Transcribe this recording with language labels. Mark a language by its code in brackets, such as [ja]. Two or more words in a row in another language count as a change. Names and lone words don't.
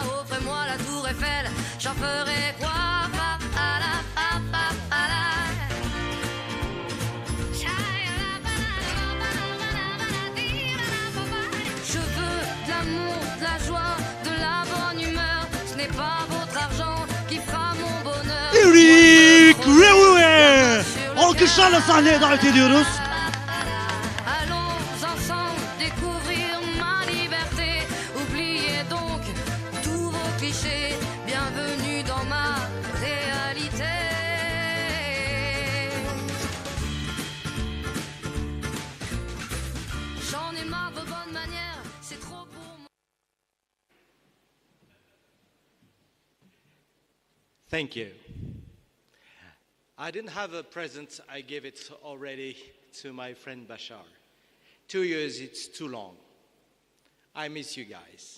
[fr] Offrez-moi la tour Eiffel, j'en ferai quoi? Je veux de l'amour, de la joie, de la bonne humeur. Ce n'est pas votre argent qui fera mon bonheur. Eric Revue! [tr] Alkışlarla sahneye davet ediyoruz. [fr] Allons ensemble découvrir ma liberté. Oubliez donc tous vos clichés. Bienvenue dans ma réalité. J'en ai marre de vos bonnes manières. C'est trop pour moi. [en] Thank you. I didn't have a present. I gave it already to my friend Bashar. 2 years, it's too long. I miss you guys.